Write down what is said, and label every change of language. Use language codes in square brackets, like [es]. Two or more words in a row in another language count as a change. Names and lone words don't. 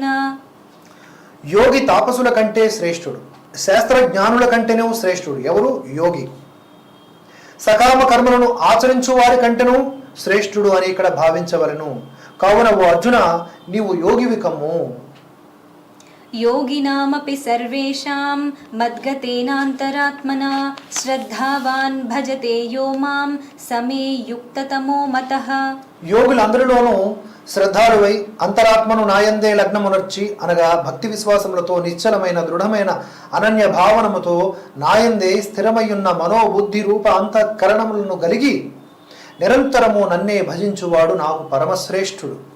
[te] యోగి తాపసుల కంటే శ్రేష్ఠుడు, శాస్త్రజ్ఞానుల కంటేనే శ్రేష్ఠుడు. ఎవరు? యోగి. సకామ కర్మలను ఆచరించు వారి కంటేనూ శ్రేష్ఠుడు అని ఇక్కడ భావించవలను. కావున ఓ అర్జున, నీవు యోగివి కమ్ము. [sa] योगिनामपि सर्वेषां मद्गतेनान्तरात्मना श्रद्धावान् भजते यो मां समे युक्ततमो मतः. [te] యోగులందరిలోనూ శ్రద్ధాలువై అంతరాత్మను నాయందే లగ్నమునర్చి అనగా భక్తి విశ్వాసములతో నిశ్చలమైన దృఢమైన అనన్య భావనముతో నాయందే స్థిరమయ్యున్న మనోబుద్ధి రూప అంతఃకరణములను కలిగి నిరంతరము నన్నే భజించువాడు నాకు పరమశ్రేష్ఠుడు.